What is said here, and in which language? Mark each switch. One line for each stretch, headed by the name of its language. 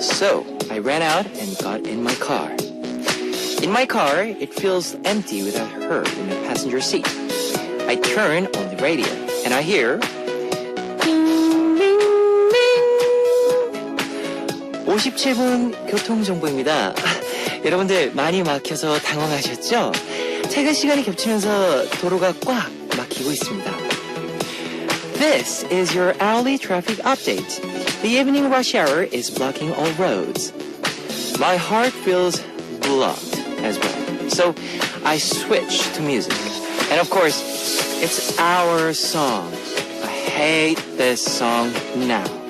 English: So, I ran out and got in my car. In my car, it feels empty without her in the passenger seat. I turn on the radio. And I hear
Korean: 57분 교통정보입니다. 여러분들 많이 막혀서 당황하셨죠? 퇴근 시간이 겹치면서 도로가 꽉 막히고 있습니다.
English: This is your hourly traffic update. The evening rush hour is blocking all roads. My heart feels blocked as well. So I switch to music. And of course, it's our song. I hate this song now.